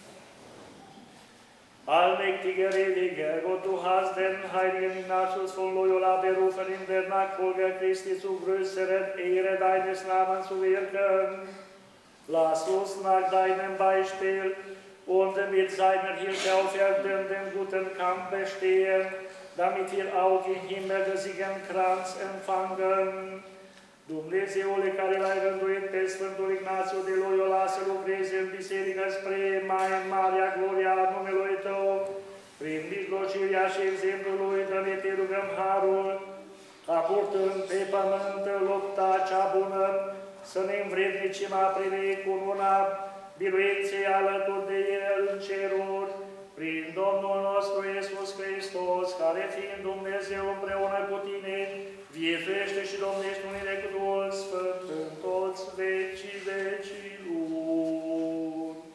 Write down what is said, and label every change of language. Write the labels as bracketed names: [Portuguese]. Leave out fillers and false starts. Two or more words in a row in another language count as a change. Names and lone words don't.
[German] Allmächtiger, ewiger Gott, du hast den heiligen Ignatius von Loyola berufen, in der Nachfolge Christi zu größeren Ehre deines Namens zu wirken. Lass uns nach deinem Beispiel und mit seiner Hilfe aufhalten den guten Kampf bestehen, damit wir auch im Himmel den Siegenkranz empfangen. [Romanian] Dumnezeule care l-ai rânduit pe Sfântul Ignațiu de Loyola să lucreze în biserică spre mai marea gloria a numelui Tău, prin mijlocirea și exemplului, dă-ne te rugăm harul, ca purtând pe pământ lupta cea bună, să ne învrednicim a primi cununa biruinței alături de El în ceruri, prin Domnul nostru Iisus Hristos, care fiind Dumnezeu împreună cu Tine, viețuiește și domnește unire cu Duhul Sfânt în toți vecii vecilor.